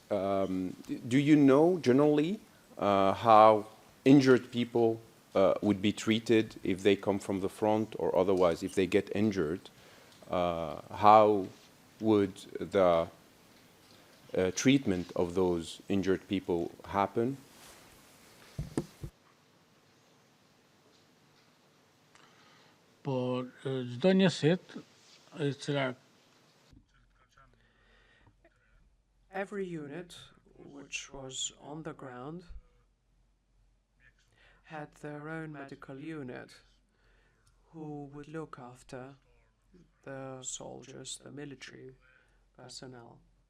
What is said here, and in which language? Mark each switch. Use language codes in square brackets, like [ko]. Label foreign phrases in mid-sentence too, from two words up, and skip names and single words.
[en] Do you know generally how injured people would be treated if they come from the front, or otherwise if they get injured? How would the treatment of those injured people happen? [sq] Po çdo njësit e cila [en] Every unit which was on the ground had their own medical unit who would look after the soldiers, the military personnel.